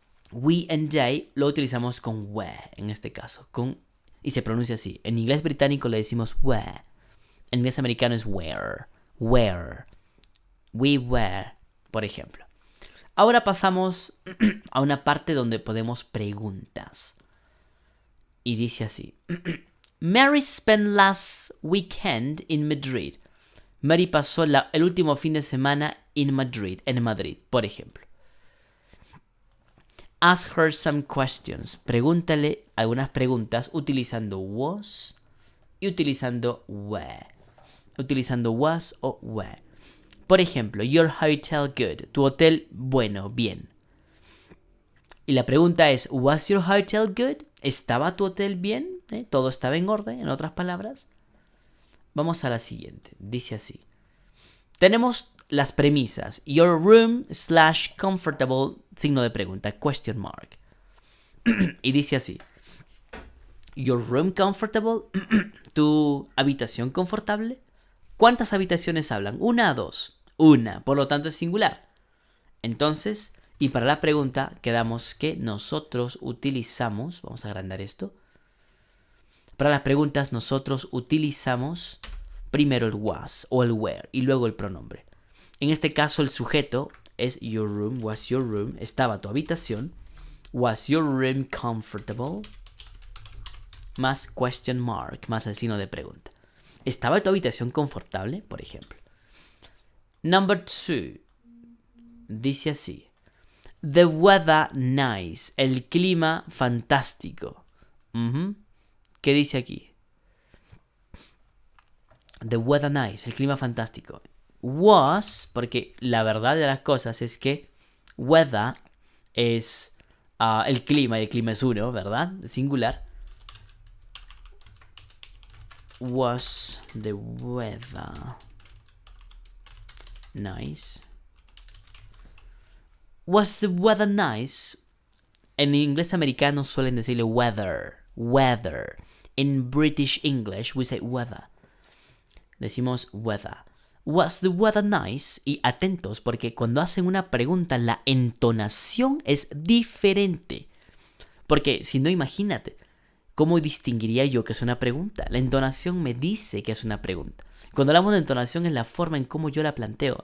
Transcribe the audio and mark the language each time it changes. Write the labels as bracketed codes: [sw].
[en] We and they [es] lo utilizamos con were, en este caso. Y se pronuncia así. En inglés británico le decimos were. En inglés americano es were. Where. [en] We were, [es] por ejemplo. Ahora pasamos a una parte donde podemos preguntas. Y dice así. [en] Mary spent last weekend in Madrid. [es] Mary pasó el último fin de semana en Madrid, por ejemplo. [en] Ask her some questions. [es] Pregúntale algunas preguntas utilizando was y utilizando were. Utilizando was o were. Por ejemplo, [en] your hotel good. [es] Tu hotel bueno, bien. Y la pregunta es, [en] was your hotel good? [es] ¿Estaba tu hotel bien? ¿Todo estaba en orden, en otras palabras? Vamos a la siguiente. Dice así. Tenemos las premisas. [en] Your room / comfortable, [es] signo de pregunta, [en] question mark. [es] Y dice así. [en] Your room comfortable? [es] ¿Tu habitación confortable? ¿Cuántas habitaciones hablan? ¿Una o dos? Una, por lo tanto es singular. Entonces, y para la pregunta quedamos que nosotros utilizamos, vamos a agrandar esto. Para las preguntas nosotros utilizamos primero el was o el where y luego el pronombre. En este caso el sujeto es your room, was your room, estaba tu habitación. [en] Was your room comfortable? [es] Más question mark, más el signo de pregunta. ¿Estaba tu habitación confortable? Por ejemplo. [en] Number 2. [es] Dice así. [en] The weather nice. [es] El clima fantástico. ¿Qué dice aquí? [en] The weather nice. [es] El clima fantástico. Was, porque la verdad de las cosas es que weather es el clima, y el clima es uno, ¿verdad? Singular. [en] Was the weather nice? Was the weather nice? [es] En inglés americano suelen decirle weather. [en] Weather. In British English we say weather. [es] Decimos weather. [en] Was the weather nice? [es] Y atentos porque cuando hacen una pregunta la entonación es diferente. Porque si no, imagínate, ¿cómo distinguiría yo que es una pregunta? La entonación me dice que es una pregunta. Cuando hablamos de entonación es la forma en cómo yo la planteo.